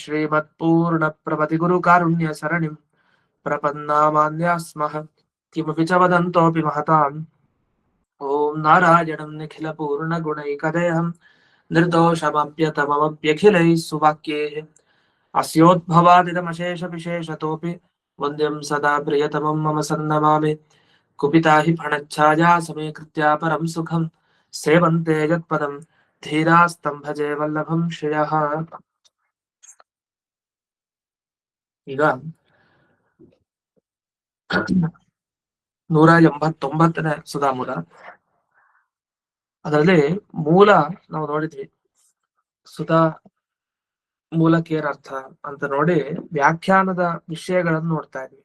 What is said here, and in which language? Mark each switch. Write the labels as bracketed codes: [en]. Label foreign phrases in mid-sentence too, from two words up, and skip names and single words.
[sa] श्रीमत्पूर्णप्रभतिगुरुकारुण्यसरणिं प्रपन्नामान्याः स्मः किमपि च वदन्तोऽपि महताम् ॐ नारायणं निखिलपूर्णगुणैकदेहं निर्दोषमप्यतममप्यखिलैः सुवाक्यैः अस्योद्भवादिदमशेषविशेषतोऽपि वन्द्यं सदा प्रियतमं मम सन्नमामि कुपिता हि फणच्छाया समीकृत्या परं सुखं सेवन्ते यत्पदं धीरास्तं भजे वल्लभं श्रियः। [kn] ಈಗ 189ನೇ ಸುಧಾಮೂಲ. ಅದರಲ್ಲಿ ಮೂಲ ನಾವು ನೋಡಿದ್ವಿ. ಸುಧಾ ಮೂಲಕ್ಕೆ ಏನರ್ಥ ಅಂತ ನೋಡಿ ವ್ಯಾಖ್ಯಾನದ ವಿಷಯಗಳನ್ನು ನೋಡ್ತಾ ಇದ್ವಿ.